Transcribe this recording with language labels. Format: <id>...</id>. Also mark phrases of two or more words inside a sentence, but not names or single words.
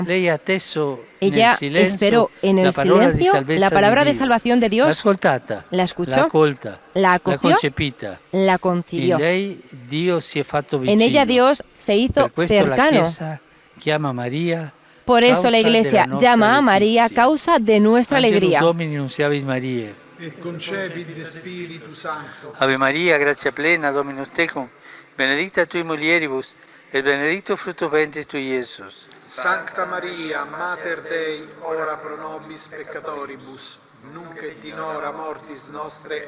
<es>Ella esperó en el silencio la palabra de salvación de Dios, la escuchó, la acogió, la concibió. En ella Dios se hizo cercano. Por eso la Iglesia llama a María causa de nuestra alegría.</es> <la>Ave María, gracia plena, Dominus tecum, benedicta tui mulieribus, et benedictus fructus ventris tui, Iesus. Sancta Maria, Mater Dei, ora pro nobis peccatoribus, nunc et in hora mortis nostre.</la>